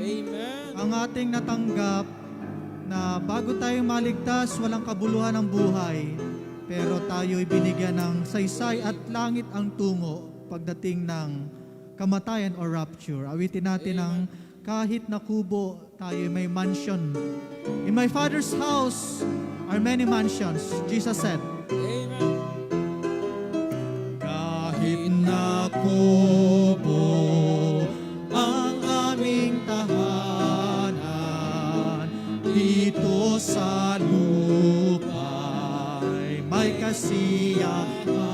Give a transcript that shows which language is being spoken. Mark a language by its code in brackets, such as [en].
[tl] Amen. Ang ating natanggap na bago tayo maligtas, walang kabuluhan ng buhay, pero tayo'y binigyan ng saysay at langit ang tungo pagdating ng kamatayan or rapture. Awitin natin ang kahit na kubo, tayo'y may mansion. [en] In my Father's house are many mansions, Jesus said. Amen. [tl] Kahit na kubo ang aming tahanan, dito sa lupa'y may kasiyahan.